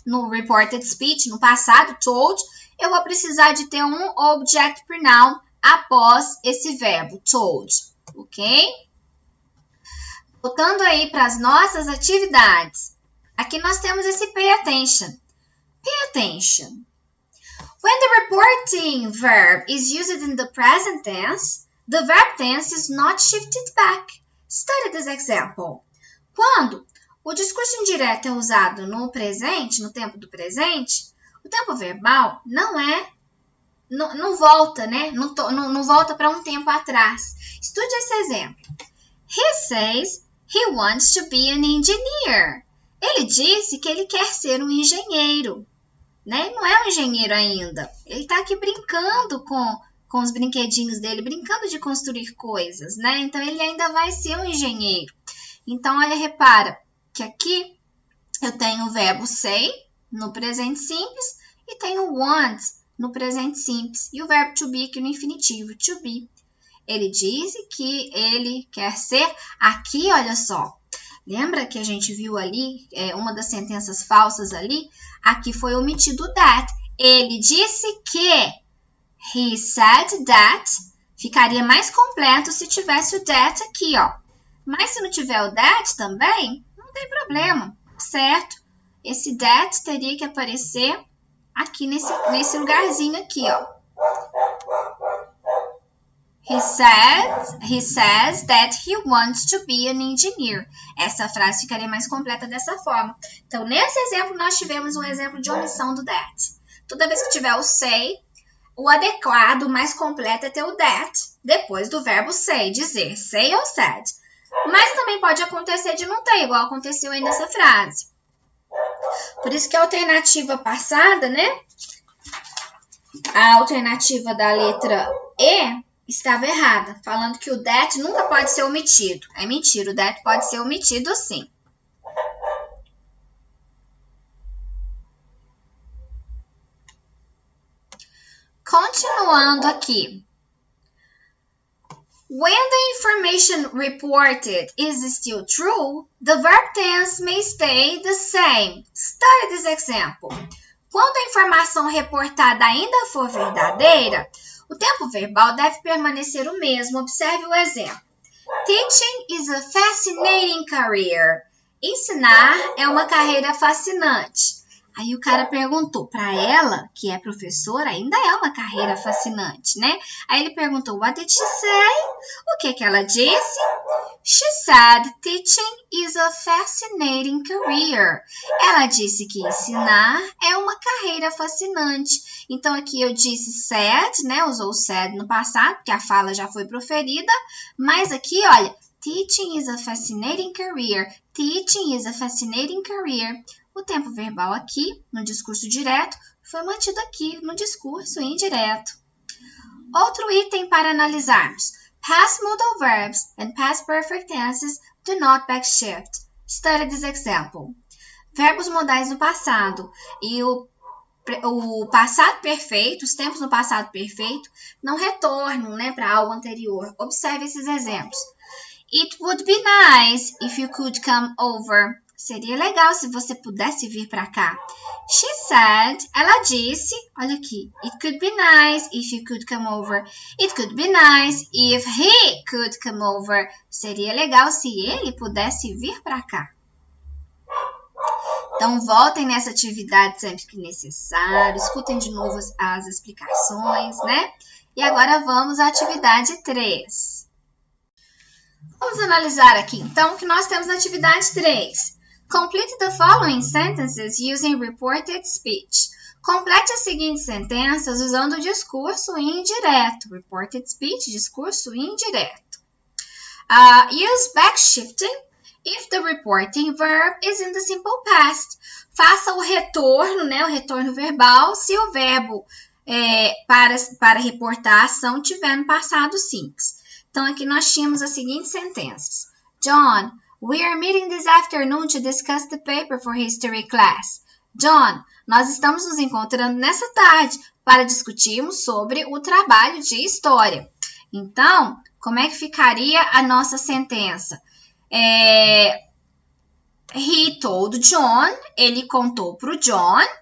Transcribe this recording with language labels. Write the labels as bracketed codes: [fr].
[pt] No reported speech, no passado, told, eu vou precisar de ter um object pronoun após esse verbo, told, ok? Voltando aí para as nossas atividades. Aqui nós temos esse [en] pay attention. Pay attention. When the reporting verb is used in the present tense, the verb tense is not shifted back. Study this example. [pt] Quando o discurso indireto é usado no presente, no tempo do presente, o tempo verbal não volta, né? Não volta para um tempo atrás. Estude esse exemplo. [en] He says he wants to be an engineer. [pt] Ele disse que ele quer ser um engenheiro. Né? Ele não é um engenheiro ainda. Ele está aqui brincando com os brinquedinhos dele, brincando de construir coisas, né? Então, ele ainda vai ser um engenheiro. Então, olha, repara que aqui eu tenho o verbo say no presente simples E tem o want no presente simples e o verbo to be aqui no infinitivo, to be. Ele disse que ele quer ser aqui, olha só. Lembra que a gente viu ali, uma das sentenças falsas ali? Aqui foi omitido o that. Ele disse que. [en] He said that. [pt] Ficaria mais completo se tivesse o that aqui, ó. Mas se não tiver o that também, não tem problema, certo? Esse that teria que aparecer aqui nesse lugarzinho aqui, ó. [en] He says that he wants to be an engineer. [pt] Essa frase ficaria mais completa dessa forma. Então, nesse exemplo, nós tivemos um exemplo de omissão do that. Toda vez que tiver o say, o adequado, mais completo é ter o that, depois do verbo say, dizer, say ou said. Mas também pode acontecer de não ter, igual aconteceu aí nessa frase. Por isso que a alternativa passada, né? A alternativa da letra E estava errada, falando que o that nunca pode ser omitido. É mentira, o that pode ser omitido sim. Continuando aqui. [en] When the information reported is still true, the verb tense may stay the same. Study this example. [pt] Quando a informação reportada ainda for verdadeira, o tempo verbal deve permanecer o mesmo. Observe o exemplo. [en] Teaching is a fascinating career. [pt] Ensinar é uma carreira fascinante. Aí o cara perguntou para ela, que é professora, ainda é uma carreira fascinante, né? Aí ele perguntou, [en] what did she say? [pt] O que ela disse? [en] She said, teaching is a fascinating career. [pt] Ela disse que ensinar é uma carreira fascinante. Então aqui eu disse said, né? Usou said no passado, porque a fala já foi proferida. Mas aqui, olha, [en] teaching is a fascinating career. Teaching is a fascinating career. [pt] O tempo verbal aqui, no discurso direto, foi mantido aqui no discurso indireto. Outro item para analisarmos. [en] Past modal verbs and past perfect tenses do not backshift. Study this example. [pt] Verbos modais no passado e o passado perfeito, os tempos no passado perfeito, não retornam, né, para algo anterior. Observe esses exemplos. [en] It would be nice if you could come over. [pt] Seria legal se você pudesse vir para cá. [en] She said, [pt] ela disse, olha aqui, [en] it could be nice if you could come over. It could be nice if he could come over. [pt] Seria legal se ele pudesse vir para cá. Então, voltem nessa atividade sempre que necessário, escutem de novo as explicações, né? E agora vamos à atividade 3. Vamos analisar aqui, então, o que nós temos na atividade 3. [en] Complete the following sentences using reported speech. [pt] Complete as seguintes sentenças usando o discurso indireto. [en] Reported speech, [pt] discurso indireto. [en] Use backshifting if the reporting verb is in the simple past. [pt] Faça o retorno, né, o retorno verbal, se o verbo para reportar a ação tiver no passado simples. Então, aqui nós tínhamos as seguintes sentenças. [en] John, we are meeting this afternoon to discuss the paper for history class. [pt] John, nós estamos nos encontrando nessa tarde para discutirmos sobre o trabalho de história. Então, como é que ficaria a nossa sentença? [en] He told John, [pt] ele contou para o John.